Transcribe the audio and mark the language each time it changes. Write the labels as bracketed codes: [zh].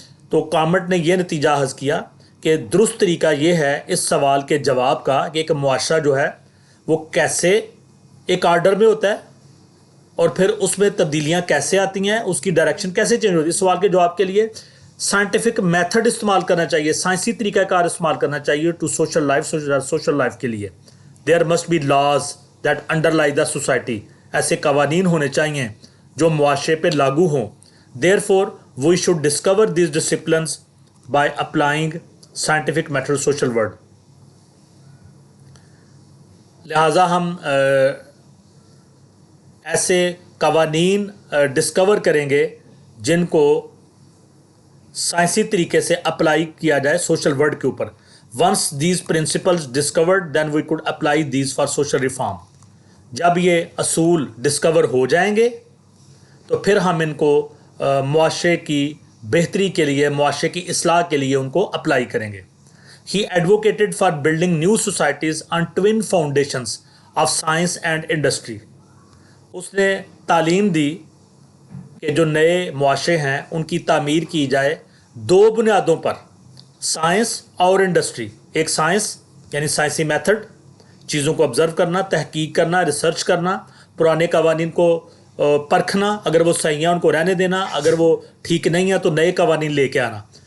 [ur] تو کامٹ نے یہ نتیجہ حاصل کیا کہ درست طریقہ یہ ہے اس سوال کے جواب کا کہ ایک معاشرہ جو ہے وہ کیسے ایک آرڈر میں ہوتا ہے اور پھر اس میں تبدیلیاں کیسے آتی ہیں، اس کی ڈائریکشن کیسے چینج ہوتی ہے. اس سوال کے جواب کے لیے سائنٹیفک میتھڈ استعمال کرنا چاہیے، سائنسی طریقہ کار استعمال کرنا چاہیے [en] to social life, [ur] social life کے لیے. [en] there must be laws that underlie the society سوسائٹی، [ur] ایسے قوانین ہونے چاہیے جو معاشرے پہ لاگو ہوں. [en] Therefore we should discover these disciplines by applying scientific method social world. [ur] لہٰذا ہم ایسے قوانین ڈسکور کریں گے جن کو سائنسی طریقے سے اپلائی کیا جائے سوشل ورڈ کے اوپر. [en] Once these principles discovered then we could apply these for social reform. [ur] جب یہ اصول ڈسکور ہو جائیں گے تو پھر ہم ان کو معاشرے کی بہتری کے لیے, معاشرے کی اصلاح کے لیے ان کو اپلائی کریں گے. [en] He advocated for building new societies on twin foundations of science and industry. [ur] اس نے تعلیم دی کہ جو نئے معاشرے ہیں ان کی تعمیر کی جائے دو بنیادوں پر, سائنس اور انڈسٹری. ایک سائنس یعنی سائنسی میتھڈ, چیزوں کو آبزرو کرنا, تحقیق کرنا, ریسرچ کرنا, پرانے قوانین کو پرکھنا, اگر وہ صحیح ہیں ان کو رہنے دینا, اگر وہ ٹھیک نہیں ہیں تو نئے قوانین لے کے آنا.